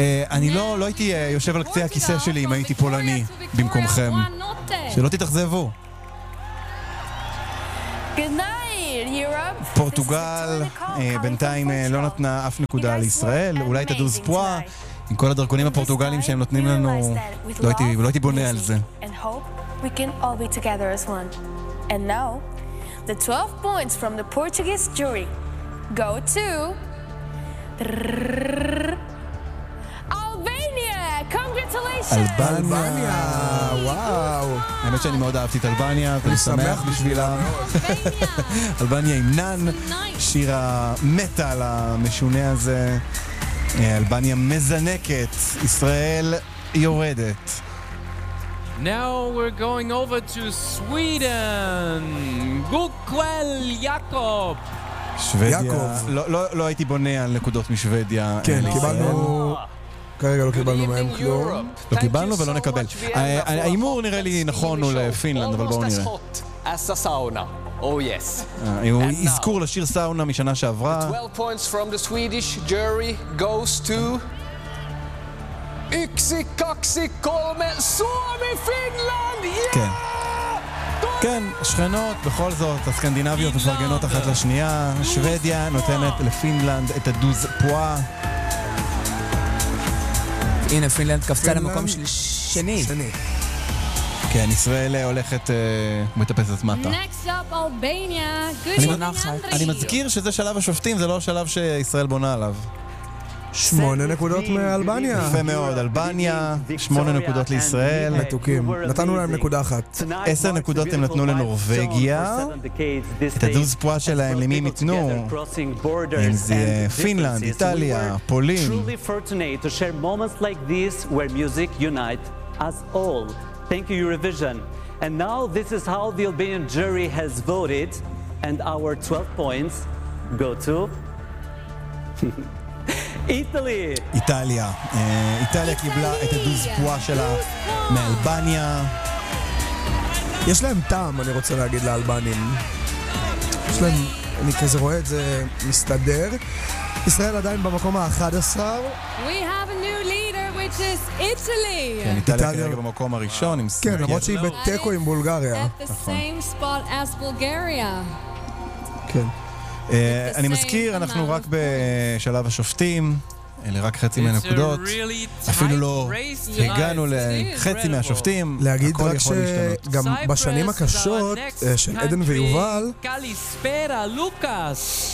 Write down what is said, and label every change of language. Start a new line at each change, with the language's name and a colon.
Hebrew: אני לא הייתי יושב על קצה הכיסא שלי אם הייתי פולני במקומכם. שלא תתאכזבו. פורטוגל בינתיים לא נתנה אף נקודה לישראל. אולי תדוז פואה. עם כל הדרכונים הפורטוגליים שהם נותנים לנו, לא הייתי בונה על זה.
English: And hope we can all be together as one. And now, the 12 points from the Portuguese jury go to... Albania! Congratulations!
Hebrew: אלבניה! וואו! האמת שאני מאוד אהבתי את אלבניה, ואני שמח בשבילה. אלבניה עם נן, שיר המטל המשונה הזה. אלבניה מזנקת, ישראל יורדת.
English: Now we're going over to Sweden. גוקוול יעקב.
Hebrew: שוודיה. יעקב. לא הייתי בונה על נקודות משוודיה. כן, קיבלנו... כרגע לא קיבלנו מהם כלום. לא קיבלנו ולא נקבל. האימור נראה לי נכון הוא לפינלנד, אבל בואו נראה.
English: As a sauna. Oh yes.
Hebrew: הוא יזכור לשיר סאונה משנה שעברה.
English: 12 points from the Swedish jury goes to...
Finnish: Yksi, kaksi, kolme, Suomi,
English: פינלנד!
Hebrew: כן. כן, שכנות, בכל זאת, הסקנדינביות מפרגנות אחת לשנייה. שוודיה נותנת לפינלנד את הדוז פואה. הנה, פינלנד קפצה למקום של שני. כן, ישראל הולכת מטפסת מטה.
English: Next up, Albania. Good evening, Andrei.
Hebrew: אני מזכיר שזה שלב השופטים, זה לא השלב שישראל בונה עליו. 8 נקודות מאלבניה. יפה מאוד, אלבניה, 8 נקודות לישראל. מתוקים, נתנו להם נקודה אחת. 10 נקודות הם נתנו לנורווגיה. את הדוז פואה שלהם, למי הם יתנו? אם זה פינלנד, איטליה, פולין.
English: Truly fortunate to share moments like this where music unite us all. Thank you, Eurovision. And now this is how the Albanian jury has voted. And our 12 points go to... Italy! Italia.
Hebrew: Italia קיבלה את הדוז פואה שלה מאלבניה. יש להם טעם, אני רוצה להגיד לאלבנים. יש להם... אני כזה רואה את זה מסתדר. ישראל עדיין במקום ה-11.
English: We have a new leader, which is Italy.
Hebrew: כן, איטליה כרגע במקום הראשון עם סנגל. כן, למרות שהיא בטקו עם בולגריה.
English: At the same spot as Bulgaria.
Hebrew: כן. אני מזכיר, אנחנו רק בשלב השופטים. אלה רק חצי מהנקודות. אפילו לא הגענו לחצי מהשופטים. להגיד רק שגם בשנים הקשות של עדן ויובל,
Greek: קליספרה לוקאס.